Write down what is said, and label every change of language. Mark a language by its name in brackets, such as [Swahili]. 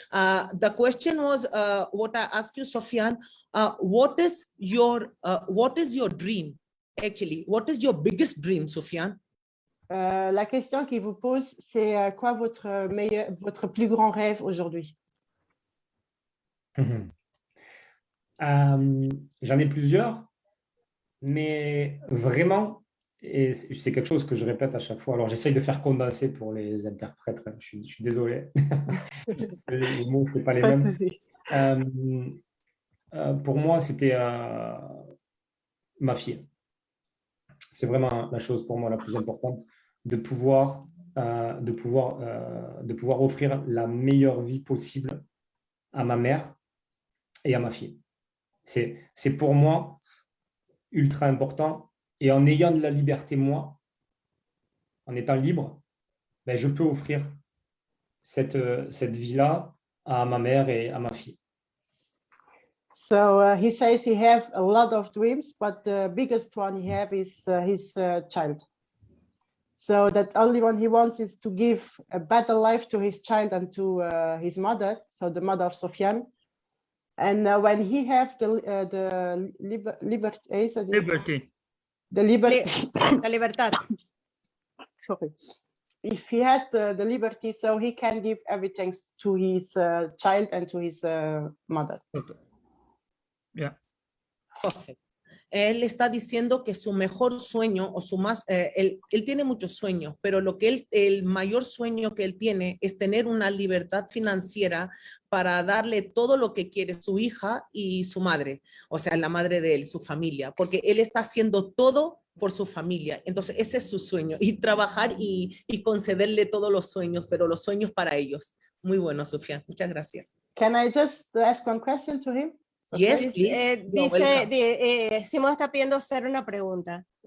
[English] The question was what I asked you, Sufyan. What is your dream? Actually, what is your biggest dream, Sufyan? [French] La question qu'il vous pose, c'est quoi votre plus grand rêve aujourd'hui? J'en ai plusieurs, mais vraiment, et c'est quelque chose que je répète à chaque fois. Alors, j'essaye de faire condenser pour les interprètes. Je suis désolé. Les mots, ce n'est pas les Pas de mêmes. souci. Pour moi, c'était ma fille. C'est vraiment la chose pour moi la plus importante, de pouvoir offrir la meilleure vie possible à ma mère et à ma fille. C'est pour moi ultra important. Et en ayant de la liberté, moi, en étant libre, ben, je peux offrir cette vie-là à ma mère et à ma fille. [English] So he says he have a lot of dreams, but the biggest one he have is his child. So that only one he wants is to give a better life to his child and to his mother, so the mother of Sofiane. And when he have the liberty, [Spanish] La libertad. [English] sorry, if he has the liberty, so he can give everything to his child and to his mother. Okay. Yeah. [Spanish] Perfecto. Él está diciendo que su mejor sueño o su más, él tiene muchos sueños, pero el mayor sueño que él tiene es tener una libertad financiera para darle todo lo que quiere su hija y su madre, o sea, la madre de él, su familia, porque él está haciendo todo por su familia. Entonces, ese es su sueño, y trabajar y concederle todos los sueños, pero los sueños para ellos. Muy bueno, Sofía. Muchas gracias. [English] Can I just ask one question to him? Yes, please. [Spanish] Simon está pidiendo hacer una pregunta.